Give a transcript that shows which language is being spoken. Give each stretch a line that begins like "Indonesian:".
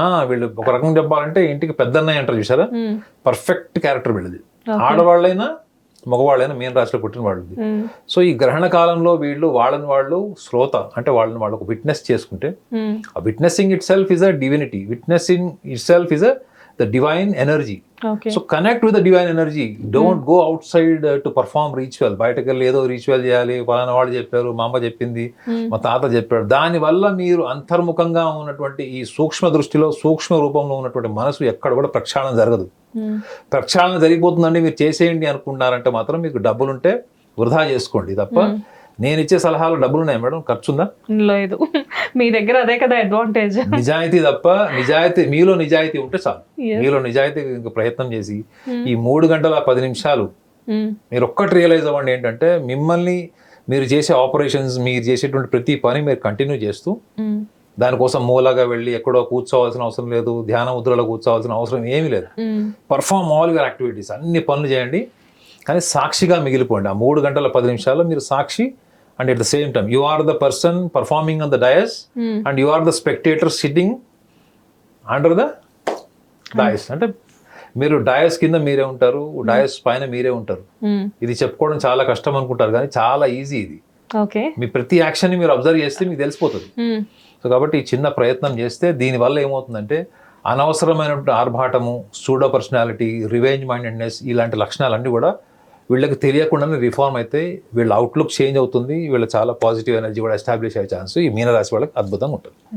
Telugu: వీళ్ళు ఒక రకంగా చెప్పాలంటే ఇంటికి పెద్దన్నయ్య అంటారు చూసారా, పర్ఫెక్ట్ క్యారెక్టర్ వీళ్ళది. ఆడవాళ్ళైనా మగవాళ్ళైనా మీన రాశిలో పుట్టిన వాళ్ళది. సో ఈ గ్రహణ కాలంలో వీళ్ళు వాళ్ళని వాళ్ళు శ్రోత, అంటే వాళ్ళని వాళ్ళు ఒక విట్నెస్ చేసుకుంటే, ఆ
English: Witnessing itself is a divinity, witnessing itself is the divine energy. So connect with the divine energy. Don't go outside to perform ritual.
Telugu: బయటకెళ్ళి ఏదో రిచువల్ చేయాలి, పలానా వాళ్ళు చెప్పారు, మా అమ్మ చెప్పింది, మా తాత చెప్పాడు. దానివల్ల మీరు అంతర్ముఖంగా ఉన్నటువంటి ఈ సూక్ష్మ దృష్టిలో, సూక్ష్మ రూపంలో ఉన్నటువంటి మనసు ఎక్కడ కూడా ప్రక్షాళన జరగదు. ప్రక్షాళన జరిగిపోతుందండి మీరు చేసేయండి అనుకున్నారంటే మాత్రం మీకు డబ్బులుంటే వృధా చేసుకోండి తప్ప. నేను ఇచ్చే సలహాలు డబ్బులు ఉన్నాయి మేడం, ఖర్చుందా? లేదు, మీ దగ్గర అదే కదా అడ్వాంటేజ్. నిజాయితీ తప్ప, మీలో నిజాయితీ ఉంటే చాలు. మీలో నిజాయితీ ప్రయత్నం చేసి ఈ 3 గంటల 10 నిమిషాలు మీరు ఒక్కటి రియలైజ్ అవ్వండి ఏంటంటే, మిమ్మల్ని మీరు చేసే ఆపరేషన్స్, మీరు చేసేటువంటి ప్రతి పని మీరు కంటిన్యూ చేస్తూ, దానికోసం మూలగా వెళ్ళి ఎక్కడో కూర్చోవాల్సిన అవసరం లేదు, ధ్యాన ముద్రలో కూర్చోవాల్సిన అవసరం ఏమీ లేదు.
English: perform all your activities,
Telugu: అన్ని పనులు చేయండి, కానీ సాక్షిగా మిగిలిపోండి. ఆ 3 గంటల 10 నిమిషాల్లో మీరు సాక్షి.
English: And at the same time, you are the person performing on the dais, and you are the spectator sitting under the dais.
Telugu: అంటే మీరు డయస్ కింద మీరే ఉంటారు, డయస్ పైన మీరే ఉంటారు. ఇది చెప్పుకోవడం చాలా కష్టం అనుకుంటారు, కానీ చాలా ఈజీ ఇది. మీ ప్రతి యాక్షన్ ని మీరు అబ్జర్వ్ చేస్తే మీకు తెలిసిపోతుంది. సో కాబట్టి ఈ చిన్న ప్రయత్నం చేస్తే దీనివల్ల ఏమవుతుందంటే, అనవసరమైనటువంటి ఆర్భాటము, సూడో పర్సనాలిటీ, రివెంజ్ మైండెడ్నెస్, ఇలాంటి లక్షణాలన్నీ కూడా వీళ్ళకి తెలియకుండానే రిఫార్మ్ అయితే వీళ్ళ అవుట్లుక్ చేంజ్ అవుతుంది, వీళ్ళ చాలా పాజిటివ్ ఎనర్జీ కూడా ఎస్టాబ్లిష్ అయ్యే ఛాన్స్ ఈ మీనరాశి వాళ్ళకి అద్భుతంగా ఉంటుంది.